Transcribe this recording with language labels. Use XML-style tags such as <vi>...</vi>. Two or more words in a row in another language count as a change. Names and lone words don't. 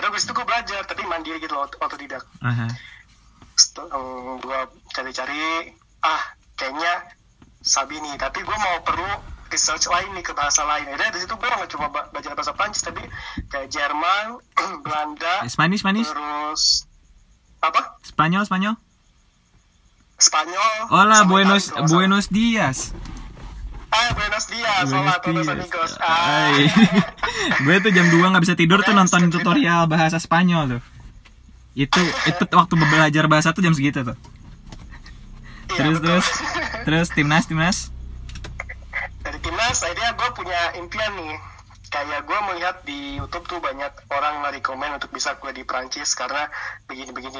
<id>Habis itu gue belajar, tapi mandiri gitu loh, otodidak. Gue cari-cari, kayaknya Sabi nih, tapi gue mau perlu research lain nih ke bahasa lain. Dari situ gue nggak cuma belajar bahasa Prancis, tapi kayak Jerman, Belanda,</id> <en>Spanish,</en> <id>terus apa? Spanyol.</id> <es>Hola, Buenos Dias. Buenos Dias, hola todos amigos.</es> <id>Gue tuh jam 2 nggak bisa tidur tuh nonton tutorial bahasa Spanyol tuh. Itu waktu belajar bahasa tuh jam segitu tuh. Terus timnas. Dari timnas, akhirnya gue punya impian nih. Kayak gue melihat di YouTube tuh banyak orang nge-recommend untuk bisa kuliah di Prancis karena begini.</id>